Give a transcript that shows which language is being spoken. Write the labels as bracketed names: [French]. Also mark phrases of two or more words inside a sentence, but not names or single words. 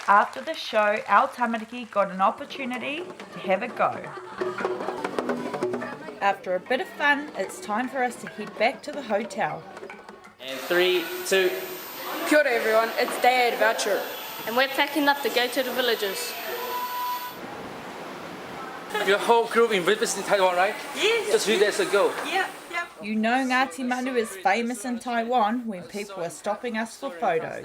[English] after the show, our tamariki got an opportunity to have a go. After a bit of fun, it's time for us to head back to the hotel. And 3, 2. [Māori] Kia ora [English] everyone, it's day adventure. And we're packing up to go to the villages. Your whole group in visiting Taiwan, right? Yes. Just 3 days ago. Yep. You know Ngāti Manu is famous in Taiwan when people are stopping us for photos.